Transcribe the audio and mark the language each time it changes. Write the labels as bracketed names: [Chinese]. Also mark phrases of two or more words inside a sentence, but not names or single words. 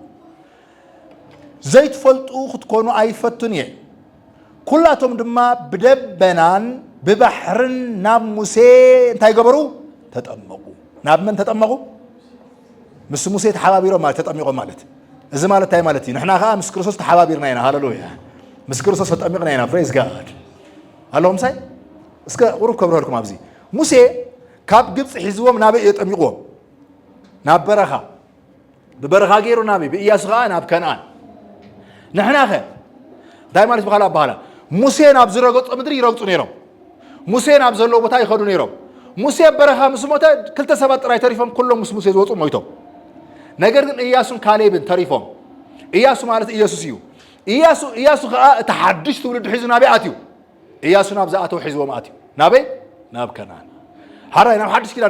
[Tigrinya] ዘይትፈልጡ ክትኮኑ ኣይፈቱን እየ ኩላቶም ድማ ብደበናን ብባሕርን ናብ ሙሴ እንታይ ገበሩ ተጠመቁ ናብ መን ተጠመቁ ምስ ሙሴ ተሓባቢሮም ማለት ተጠሚቆም ማለት እዚ ማለት እንታይ ማለት እዩ ንሕና ከዓ ምስ ክርስቶስ ተሓባቢርና ኢና ሃሌሉያ ምስ ክርስቶስ ተጠሚቅና ኢና [English] praise God [Tigrinya] አሎም ሳይ እስከ ቁሩብ ከብረልኩም ኣብዚ ሙሴ ካብ ግብፅ ሒዝዎም ናበይ የጠሚቁዎም ናብ በረኻ ብበረኻ ገይሩ ናበይ ብኢያሱ ከዓ ናብ ከነአን ንሕና ኸ እንታይ ማለት በኋላ በኋላ ሙሴ ናብ ዝረገጾ ምድሪ ይረግጹ ነይሮም ሙሴ ናብ ዘለዎ ቦታ ይኸዱ ነይሮም ሙሴ በረኻ ምስ ሞተ ክልተ ሰባት ጥራይ ተሪፎም ኩሎም ምስ ሙሴ ዝወፁ ሞይቶም [Amharic] ነገር ግን [Tigrinya] ኢያሱን ካሌብን ተሪፎም ኢያሱ ማለት ኢየሱስ እዩ ኢያሱ ከዓ እቲ ሓድሽ ትውልድ ሒዙ ናበይ ኣትዩ ኢያሱ ናብ ዝኣተው ሒዝዎም ኣትዩ ናበይ ናብ ከነአን ሓራይ ናብ ሓድሽ ኪዳን